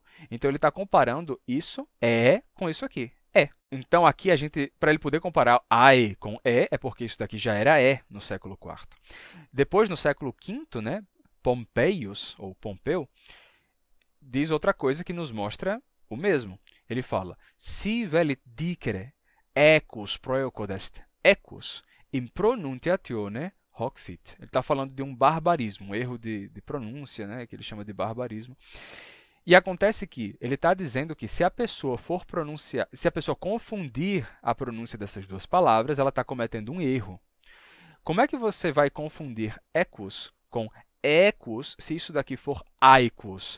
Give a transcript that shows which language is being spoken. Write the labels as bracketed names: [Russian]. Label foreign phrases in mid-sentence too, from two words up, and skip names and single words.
[Portuguese] Então ele está comparando isso, E, com isso aqui. Então, aqui, para ele poder comparar ai com E, é porque isso daqui já era E no século IV. Depois, no século V, né, Pompeius, ou Pompeu, diz outra coisa que nos mostra o mesmo. Ele fala, [Latin] si velit dicere equus proecodest equus in pronunciatione hoc fit. [Portuguese] Ele está falando de um barbarismo, um erro de pronúncia, né, que ele chama de barbarismo. E acontece que ele está dizendo que se a pessoa for pronunciar, se a pessoa confundir a pronúncia dessas duas palavras, ela está cometendo um erro. Como é que você vai confundir equus com equus se isso daqui for aicus?